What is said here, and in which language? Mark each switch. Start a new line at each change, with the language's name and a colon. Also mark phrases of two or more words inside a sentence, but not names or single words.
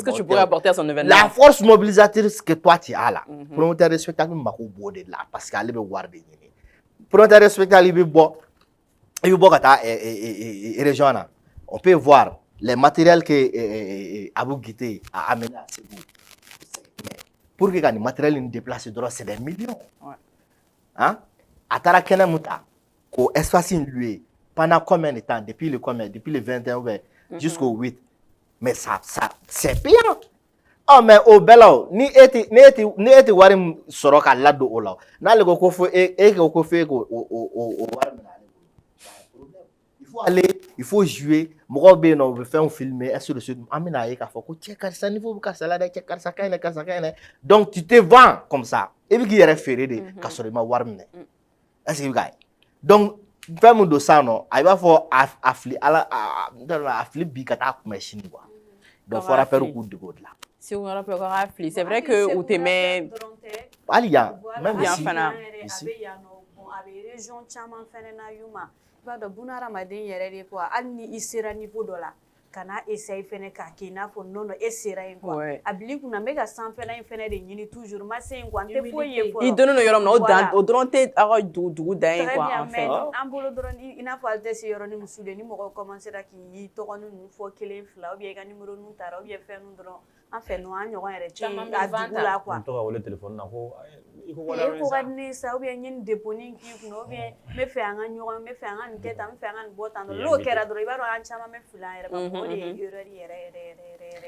French: Qu'est-ce que tu pourrais apporter à son événement? La force mobilisatrice que toi tu as là promoteur de spectacle
Bambara: mako b'o de la
French: parce que
Bambara: ale bɛ wari de ɲini
French: promoteur de spectacle i
Bambara: bɛ bɔ ka taa région na
French: on peut voir les matériels que Abou Guité a amené à Ségou pour que
Bambara: ka nin matériel in déplacer dɔrɔn
French: c'est des millions hein
Bambara: a taara kɛnɛ mun ta k'o espace in louer
French: pendant combien de temps depuis le 21 ou bien jusqu'au 8 mais ça c'est payant oh mais au
Bambara: bɛɛ la o ni e tɛ wari sɔrɔ ka ladon o la n'ale ko ko fo e ko fo e k'o wari minɛ
French: il faut jouer
Bambara: mɔgɔw bɛ yen nɔ u bɛ fɛnw filmer
French: ainsi de suite
Bambara: an bɛna ye k'a fɔ ko cɛ karisa niveau bɛ karisa la dɛ cɛ karisa ka ɲi dɛ
French: donc tu te vends comme ça
Bambara: e bɛ k'i yɛrɛ feere de ka sɔrɔ i ma wari minɛ
French: est-ce que
Bambara: i bɛ k'a ye donc fɛn min don sisan nɔ a b'a fɔ a fili bi ka taa kunbɛn sini quoi donc fɔ rappeur k'u dege o de la.
French: Si on rappelle qu'on a fili c'est vrai que
Bambara: u tɛ mɛn hali yan même yan fana. A bɛ région caman fɛnɛ na Yuma i b'a dɔn bunahadamaden yɛrɛ de quoi hali ni i sera niveau dɔ la kana essayer fɛnɛ k'a kɛ i n'a fɔ non e sera yen quoi a bila i kunna n bɛ ka sanfɛla in fɛnɛ de ɲini toujours ma se yen quoi n tɛ foyi ye fɔlɔ i donnen don yɔrɔ min na o dɔrɔn tɛ aw ka dugu dan ye quoi
French: en fait
Bambara: an bolo dɔrɔn i n'a fɔ ale tɛ se yɔrɔ ni muso de ni mɔgɔw commencera k'i tɔgɔ ninnu fɔ kelen fila
French: ou bien
Bambara: i ka numéro ninnu taara
French: ou bien
Bambara: fɛn ninnu dɔrɔn an fɛ nɔ an ɲɔgɔn yɛrɛ tɛ a dugu la quoi. n tɔgɔ wele téléphone na ko i ko ka di ne ye sa
French: ou bien
Bambara: n ye nin dépôt k'i kunna
French: ou bien
Bambara: n bɛ fɛ an ka ɲɔgɔn n bɛ fɛ an ka nin kɛ tan n bɛ fɛ an ka nin bɔ tan n'o kɛra dɔrɔn i b'a dɔn an caman bɛ fili an yɛrɛ ma o de ye erreur yɛrɛ